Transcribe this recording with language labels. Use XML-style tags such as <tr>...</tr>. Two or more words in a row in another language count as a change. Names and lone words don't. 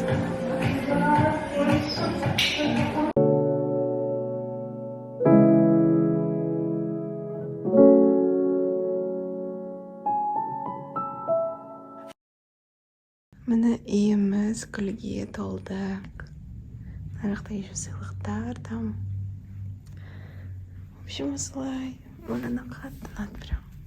<kk>Міне үйіміз гүлге толды. Мына жақта еще сыйлықтар там.</kk> <ru>В общем,</ru> <kk>осылай. Маған қатты ұнады прям.</kk>